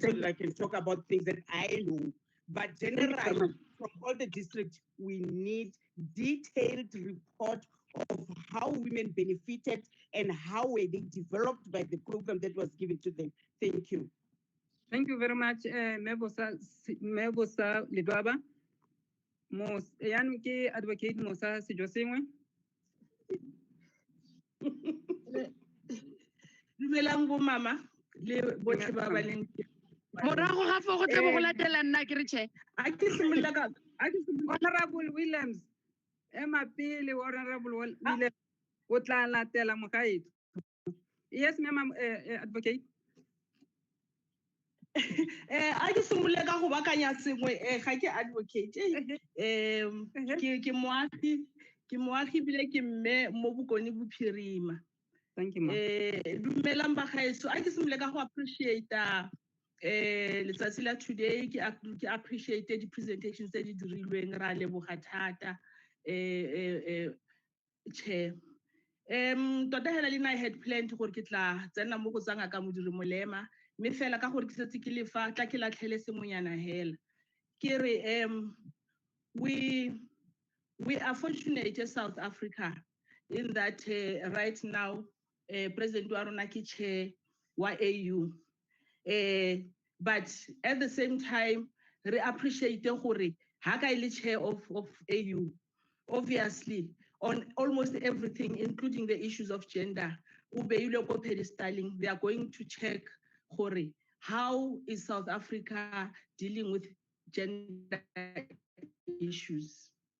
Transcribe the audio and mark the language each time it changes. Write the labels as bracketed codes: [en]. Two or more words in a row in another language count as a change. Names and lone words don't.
[en] so that I can talk about things that I know. But generally, from all the districts, we need detailed report of how women benefited and how were they developed by the program that was given to them. Thank you. Thank you very much, Mebosa Lidwaba. [tn] Yan ke advocate Mosa Sejosengwe. Dumelang bo mama le botlhe ba ba leng morago ga fo go tle go latela nna ke re che a ke simolola ka Honorable Williams ema pele Honorable Williams o tla latela mogaetso. [en] Yes ma'am, advocate. [tn] A ke simolola ka go bakanya sengwe ga ke advocate ke moagi bile ke mme mo Bokone Bophirima. [en] Thank you, ma'am. [tn] Dumelang bagaetso, a ke simolola ka go appreciate letsatsi la today, ke [en] appreciate the presentations [tn] tse di dirilweng, ra leboga thata Chair. Tota hela le na [en] I had planned [tn] gore ke tla tsena mo go tsanga ka modiri molema, mme fela ka gore ke setse ke lefa tla ke latlhele semonyana hela. Ke re [en] we are fortunate in South Africa in that right now President [tn] wa rona ke [en] chair wa AU. But at the same time, we appreciate [tn] gore ha ka ile [en] chair of AU. Obviously, on almost everything, including the issues of gender, they are going to check how is South Africa dealing with gender issues.